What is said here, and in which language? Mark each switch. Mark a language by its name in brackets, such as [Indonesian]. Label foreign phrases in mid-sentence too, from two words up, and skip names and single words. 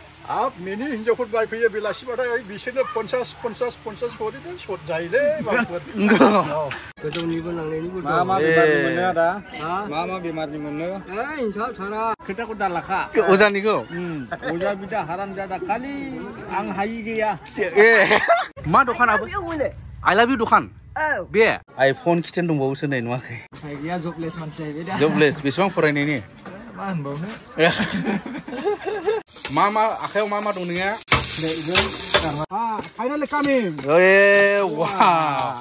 [Bodo] हाब मिनि हिनजावफोर बायफैयो बेलासिबाथाय बिसोरनो 50 हरैनो सट जायोलै मानसिफोर गोजौनिबो लांनायनिबो मा मा बेमारनि मोनो आदा मा मा बेमारनि मोनो हिसाब सारा खोथाखौ दालाखा अजानिखौ अजा बिदा हाराम जादा खालि आं हायि गैया ए मा दखानाबो [English] I love you [Bodo] दखान बे आइफन खिथेन दंबावोसो नै नुवाखै गैया जबलेस मानसि जाहैबाय दा जबलेस बेसेबां फरायनायनि मा होनबावनो मा आखायाव मा दं नोंनिया [English] finally coming ए वाव